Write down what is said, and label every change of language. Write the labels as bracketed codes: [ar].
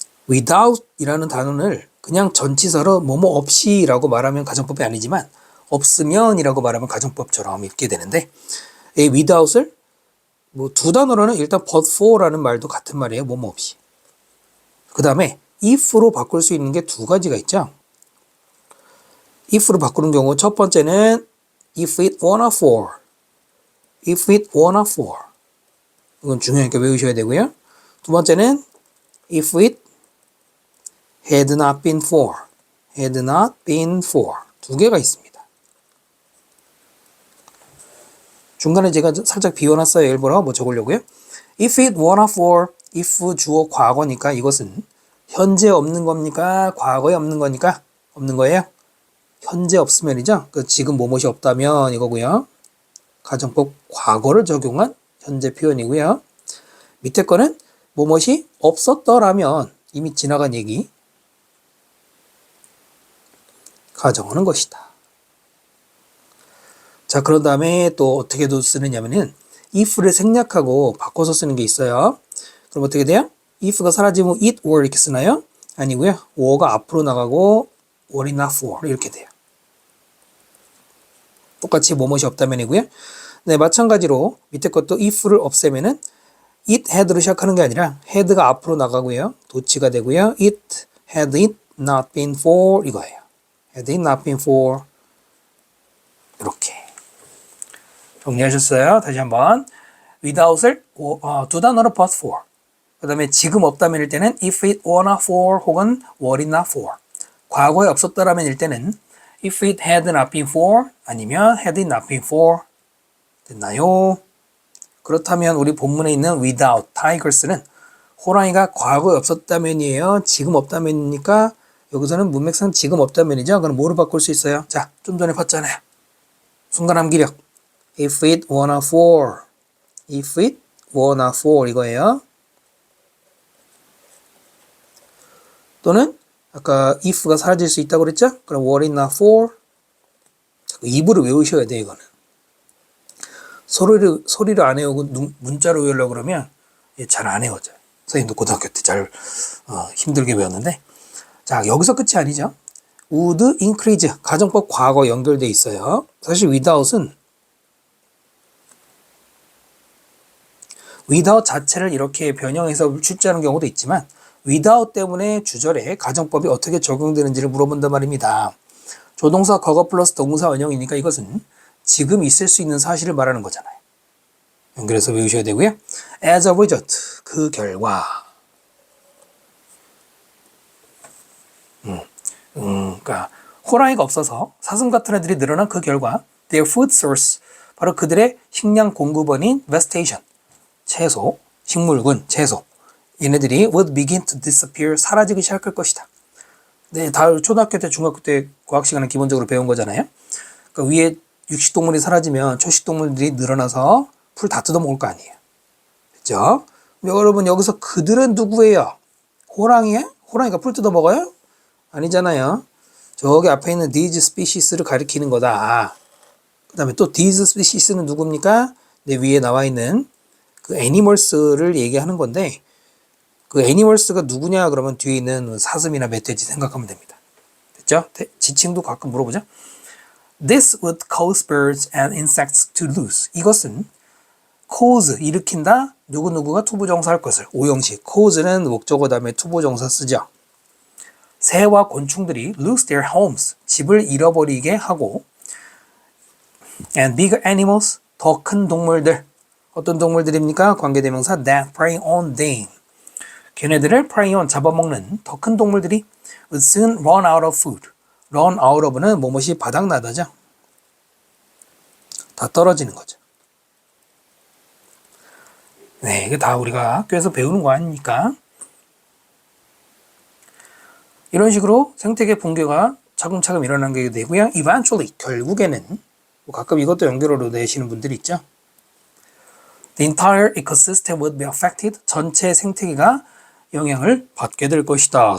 [ko] without 이라는 단어를 그냥 전치사로 뭐뭐 없이 라고 말하면 가정법이 아니지만 없으면 이라고 말하면 가정법처럼 읽게 되는데 이 without을 두 단어로는 일단 [en] but for [ko] 라는 말도 같은 말이에요. 뭐뭐 없이. 그 다음에 if로 바꿀 수 있는 게 두 가지가 있죠. if로 바꾸는 경우 첫 번째는 [en] if it wanna for, if it wanna for. [ko] 이건 중요하니까 외우셔야 되고요. 두 번째는 [en] if it had not been for, had not been for. [ko] 두 개가 있습니다. 중간에 제가 살짝 비워놨어요. 일부러 적으려고요. [en] If it wanna for, if [ko] 주어 과거니까 이것은 현재 없는 겁니까? 과거에 없는 거니까? 없는 거예요? 현재 없으면이죠. 지금 뭐뭇이 없다면 이거고요. 가정법 과거를 적용한 현재 표현이고요. 밑에 거는 뭐뭇이 없었더라면 이미 지나간 얘기 가정하는 것이다. 자, 그런 다음에 또 어떻게 쓰느냐면은 if를 생략하고 바꿔서 쓰는 게 있어요. 그럼 어떻게 돼요? if가 사라지면 [en] it were [ko] 이렇게 쓰나요? 아니고요. were가 앞으로 나가고 [en] were not for [ko] 이렇게 돼요. 똑같이 뭐뭇이 없다면이고요. 네, 마찬가지로 밑에 것도 if를 없애면은 [en] it had [ko] 로 시작하는 게 아니라 had가 앞으로 나가고요. 도치가 되고요. [en] it had it not been for [ko] 이거예요. [en] had it not been for [ko] 이렇게 정리하셨어요? 다시 한번. without을 두 단어로 but for. 그 다음에 지금 없다면일 때는 [en] if it were not for [ko] 혹은 [en] were it not for. [ko] 과거에 없었더라면일 때는 [en] if it had not been for [ko] 아니면 [en] had it not been for. [ko] 됐나요? 그렇다면 우리 본문에 있는 [en] without tigers [ko] 는 호랑이가 과거에 없었다면이에요? 지금 없다면이니까 여기서는 문맥상 지금 없다면이죠? 그럼 뭐로 바꿀 수 있어요? 자, 좀 전에 봤잖아요. 순간 암기력. [en] If it were not for. If it were not for [ko] 이거예요. 또는 아까 if가 사라질 수 있다고 그랬죠? 그럼 [en] were it not for. [ko] 입으로 외우셔야 돼 이거는. 소리를 안 외우고 문자로 외우려고 그러면 잘 안 외워져요. 선생님도 고등학교 때 잘 힘들게 배웠는데 자 여기서 끝이 아니죠. [en] would increase [ko] 가정법 과거 연결돼 있어요. 사실 without은 without 자체를 이렇게 변형해서 출제하는 경우도 있지만 without 때문에 주절에 가정법이 어떻게 적용되는지를 물어본단 말입니다. 조동사 과거 플러스 동사 원형이니까 이것은 지금 있을 수 있는 사실을 말하는 거잖아요. 연결해서 외우셔야 되고요. [en] as a result, [ko] 그 결과. 그러니까 호랑이가 없어서 사슴 같은 애들이 늘어난 그 결과 [en] their food source, [ko] 바로 그들의 식량 공급원인 vegetation, 채소, 식물군, 채소. 얘네들이 [en] would begin to disappear, [ko] 사라지기 시작할 것이다. 네, 다 초등학교 때, 중학교 때 과학 시간에 기본적으로 배운 거잖아요. 그러니까 위에 육식동물이 사라지면 초식동물들이 늘어나서 풀 다 뜯어먹을 거 아니에요. 그죠? 여러분 여기서 그들은 누구예요? 호랑이에? 호랑이가 풀 뜯어먹어요? 아니잖아요. 저기 앞에 있는 [en] these species [ko] 를 가리키는 거다. 그 다음에 또 [en] these species [ko] 는 누굽니까? 내 위에 나와 있는 그 animals를 얘기하는 건데 그 animals가 누구냐 그러면 뒤에 있는 사슴이나 멧돼지 생각하면 됩니다. 됐죠? 지칭도 가끔 물어보죠. [en] This would cause birds and insects to lose. [ko] 이것은 cause, 일으킨다. 누구누구가 투부정사 할 것을. 오형식. cause는 목적어 다음에 투부정사 쓰죠. 새와 곤충들이 [en] lose their homes. [ko] 집을 잃어버리게 하고 [en] and bigger animals, [ko] 더 큰 동물들. 어떤 동물들입니까? 관계대명사 [en] that prey on them. [ko] 걔네들을 [en] prey on, [ko] 잡아먹는 더 큰 동물들이 [en] would soon run out of food. run out of [ko] 는 뭐뭇이 바닥나다죠. 다 떨어지는 거죠. 네, 이게 다 우리가 학교에서 배우는 거 아닙니까? 이런 식으로 생태계 붕괴가 차근차근 일어나게 되고요. [en] eventually, [ko] 결국에는 뭐 가끔 이것도 연결어로 내시는 분들이 있죠. [en] The entire ecosystem would be affected. [ko] 전체 생태계가 영향을 받게 될 것이다.